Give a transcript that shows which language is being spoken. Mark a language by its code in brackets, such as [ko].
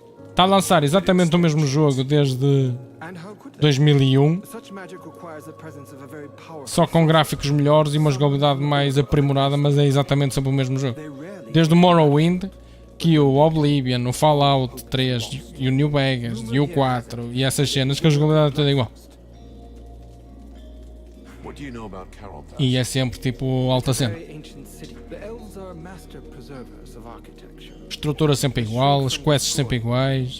[pt] Está a lançar exatamente o mesmo jogo desde 2001, [en] such magic requires the presence of a very powerful. [pt] só com gráficos melhores e uma jogabilidade mais aprimorada, mas é exatamente sempre o mesmo jogo. Desde o Morrowind, que o Oblivion, o Fallout 3 e o New Vegas e o 4 e essas cenas, que a jogabilidade é toda igual. [en] What do you know about Carol? [pt] E é sempre tipo alta cena. [en] Very ancient city. The elves are master preservers of architecture, [pt] Estrutura sempre igual, as quests sempre iguais.